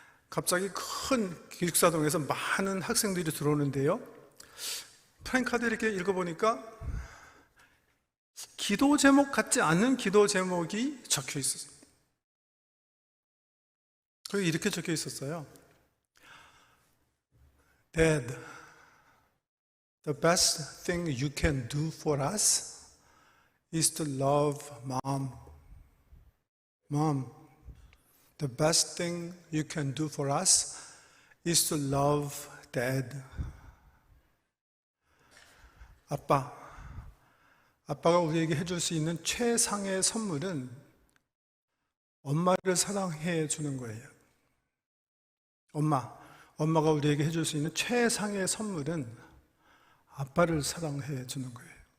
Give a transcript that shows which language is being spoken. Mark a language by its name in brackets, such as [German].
[Korean] 갑자기 큰 기숙사동에서 많은 학생들이 들어오는데요. 프랭카드 이렇게 읽어보니까 기도 제목 같지 않은 기도 제목이 적혀 있었어요. 거기 이렇게 적혀 있었어요. [English] Dad, the best thing you can do for us is to love Mom. Mom, the best thing you can do for us is to love Dad. [Korean] 아빠가 우리에게 해줄 수 있는 최상의 선물은 엄마를 사랑해 주는 거예요. 엄마가 우리에게 해줄 수 있는 최상의 선물은 아빠를 사랑해 주는 거예요.